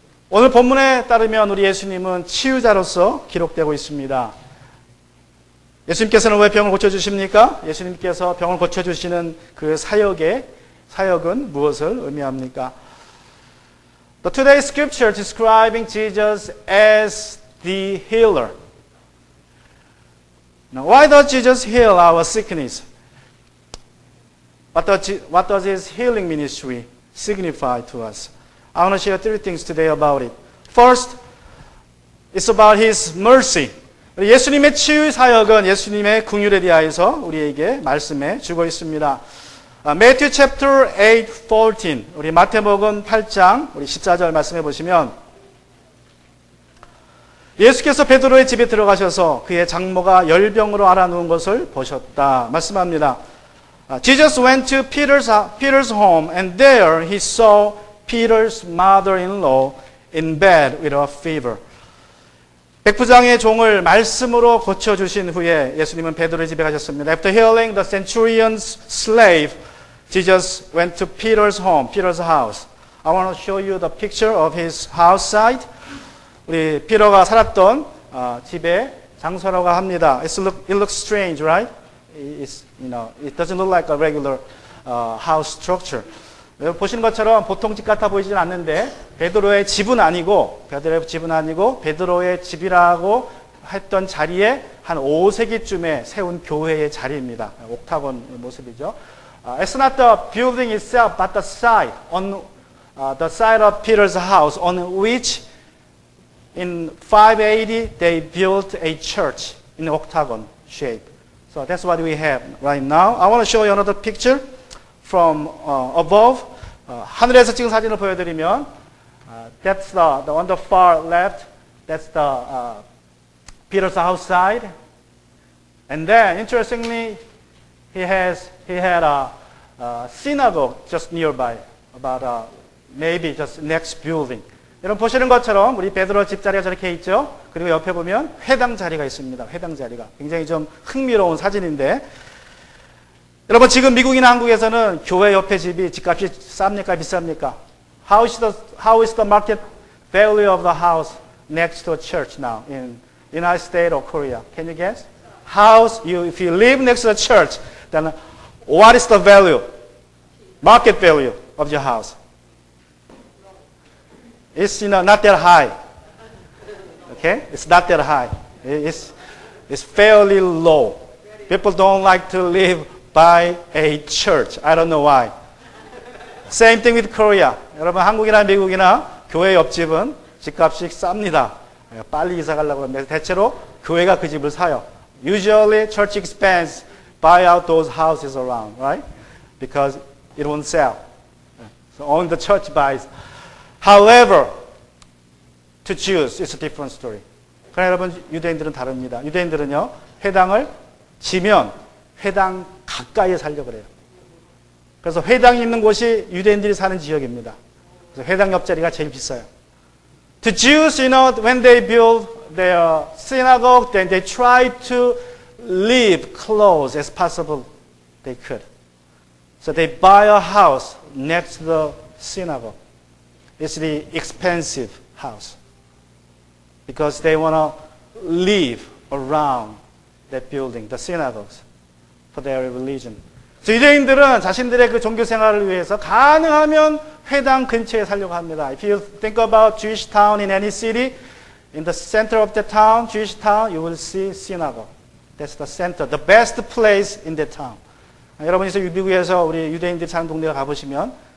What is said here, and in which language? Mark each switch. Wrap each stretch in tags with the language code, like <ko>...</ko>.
<ko>오늘 본문에 따르면 우리 예수님은 치유자로서 기록되고 있습니다. 예수님께서는 왜 병을 고쳐주십니까? 예수님께서 병을 고쳐주시는 그 사역은 무엇을 의미합니까?</ko> <en>The today's scripture describing Jesus as the healer. Now, why does Jesus heal our sickness? What does his healing ministry signify to us? I want to share 3 things today about it. First, it's about his mercy.</en> <ko>예수님의 치유 사역은 예수님의 긍휼에 대하여서 우리에게 말씀해 주고 있습니다.</ko> <en>Matthew chapter 8, 14.</en> <ko>우리 마태복음 8장 우리 14절 말씀해 보시면 예수께서 베드로의 집에 들어가셔서 그의 장모가 열병으로 앓아 누운 것을 보셨다. 말씀합니다.</ko> <en>Jesus went to Peter's home and there he saw Peter's mother-in-law in bed with a fever.</en> <ko>백부장의 종을 말씀으로 고쳐주신 후에 예수님은 베드로의 집에 가셨습니다.</ko> <en>After healing the centurion's slave, Jesus went to Peter's home, Peter's house. I want to show you the picture of his house site.</en> <ko>우리 피터가 살았던 집의 장소라고 합니다.</ko> <en>It looks strange, right? It doesn't look like a regular house structure.</en> <ko>보시는 것처럼 보통 집 같아 보이지는 않는데 베드로의 집은 아니고 베드로의 집이라고 했던 자리에 한 5세기쯤에 세운 교회의 자리입니다. 옥타곤 모습이죠.</ko> <en>It's not the building itself, but the site on the site of Peter's house, on which in 580 they built a church in octagon shape. So that's what we have right now. I want to show you another picture from above.</en> <ko>하늘에서 찍은 사진을 보여드리면,</ko> <en>that's the on the far left. That's the Peter's house side. And then, interestingly, he had a synagogue just nearby, about maybe just next building.</en> <ko>여러분 보시는 것처럼 우리 베드로 집자리가 저렇게 있죠. 그리고 옆에 보면 회당 자리가 있습니다. 회당 자리가 굉장히 좀 흥미로운 사진인데, 여러분 지금 미국이나 한국에서는 교회 옆에 집이 집값이 쌉니까 비쌉니까?</ko> <en>How is the market value of the house next to a church now in United States or Korea? Can you guess? If you live next to a church, then what is the value, market value of your house? It's not that high. Okay, it's not that high. It's fairly low. People don't like to live by a church. I don't know why. Same thing with Korea.</en> <ko>여러분 한국이나 미국이나 교회 옆집은 집값이 쌉니다. 빨리 이사 가려고 하면 대체로 교회가 그 집을 사요.</ko> <en>Usually church expands, buy out those houses around, right? Because it won't sell. So only the church buys. However, to Jews, it's a different story.</en> <ko>그러나 여러분 유대인들은 다릅니다. 유대인들은요, 회당을 지면 회당 가까이에 살려고 그래요. 그래서 회당이 있는 곳이 유대인들이 사는 지역입니다. 그래서 회당 옆자리가 제일 비싸요.</ko> <en>The Jews, when they build their synagogue, then they try to live close as possible they could. So they buy a house next to the synagogue. It's the expensive house because they want to live around that building, the synagogues, for their religion.</en> <ko>유대인들은 자신들의 그 종교 생활을 위해서 가능하면 회당 근처에 살려고 합니다.</ko> <en>If you think about Jewish town in any city, in the center of the town, Jewish town, you will see synagogue. That's the center, the best place in the town.</en> <ko>여러분이 미국에서 우리 유대인들이 사는 동네에 가보시면</ko>